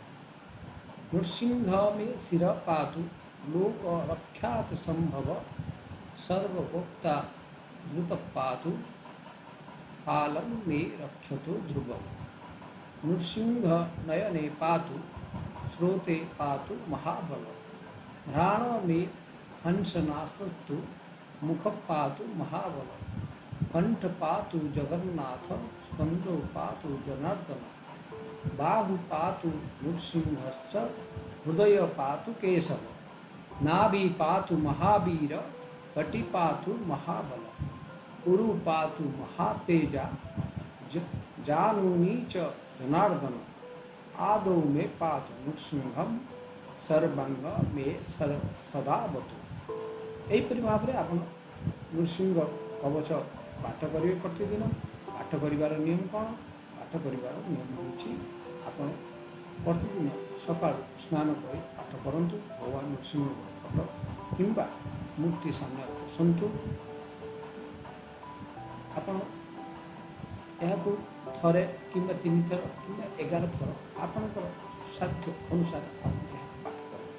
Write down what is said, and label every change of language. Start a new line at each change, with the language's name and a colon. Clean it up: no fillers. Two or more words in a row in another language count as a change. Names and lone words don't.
Sanskrit: ନୃସିଂହ ମେ ଶିର ପାତୁ ଲୋକ ରକ୍ଷାତ୍ ସମ୍ଭବ ସର୍ବଭୋକ୍ତା ମୃତ ପାତୁ ପାଲಂ ମେ ରକ୍ଷତୁ ଧ୍ରୁବଂ। ନୃସିଂହ ନୟନେ ପାତୁ ସ୍ରୋତେ ପାତୁ ମହାବଳ। ଘ୍ରାଣ ମେ ହଂସନାस्तु मुख पातु महाबल। कंठ पातु जगन्नाथ स्कंदो पातु जनार्दन। बाहु पातु नृसिंहश्च हृदय पातु केशव। नाभि पातु महावीर कटि पातु महाबल। उरु पातु महातेजा जानूनी च जनार्दन। आदौ मे पातु नृसिंहम सर्वांग मे सदावतु।
Odia: ଏହିପରି ଭାବରେ ଆପଣ ନୃସିଂହ କବଚ ପାଠ କରିବେ ପ୍ରତିଦିନ। ପାଠ କରିବାର ନିୟମ କ'ଣ? ପାଠ କରିବାର ନିୟମ ହେଉଛି ଆପଣ ପ୍ରତିଦିନ ସକାଳୁ ସ୍ନାନ କରି ପାଠ କରନ୍ତୁ। ଭଗବାନ ନୃସିଂହ ଫଟୋ କିମ୍ବା ମୂର୍ତ୍ତି ସାମ୍ନାରେ ସନ୍ତୁ ଆପଣ ଏହାକୁ ଥରେ କିମ୍ବା 3 ଥର କିମ୍ବା 11 ଥର ଆପଣଙ୍କର ସାଧ୍ୟ ଅନୁସାରେ ଆପଣ ଏହା ପାଠ କରନ୍ତୁ।